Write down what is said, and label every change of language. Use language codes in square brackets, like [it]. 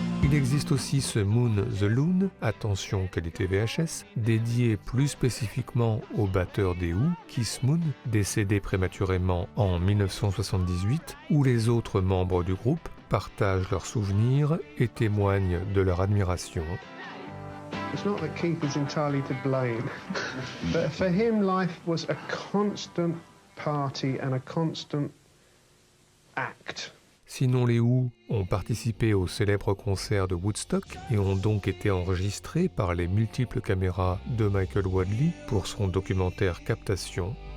[fr] Il existe aussi ce Moon the Loon, attention qualité VHS, dédié plus spécifiquement au batteur des Who, Keith Moon, décédé prématurément en 1978, où les autres membres du groupe partagent leurs souvenirs et témoignent de leur admiration. [en] It's not that Keith is entirely to blame, but for him life was a constant party and a constant act. [fr] Sinon, les Who ont participé au célèbre concert de Woodstock et ont donc été enregistrés par les multiples caméras de Michael Wadley pour son documentaire Captation.